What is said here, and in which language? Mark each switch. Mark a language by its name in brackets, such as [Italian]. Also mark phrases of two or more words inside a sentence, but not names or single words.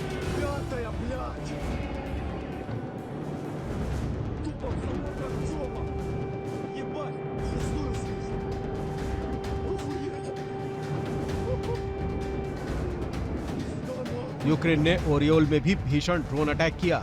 [Russian] Пятая, блядь! Тупо в завод Артема! Ебать, шестую слышу! Охуеть! [Hindi] यूक्रेन ने ओरियोल में भी भीषण [English] drone attack [Hindi] किया।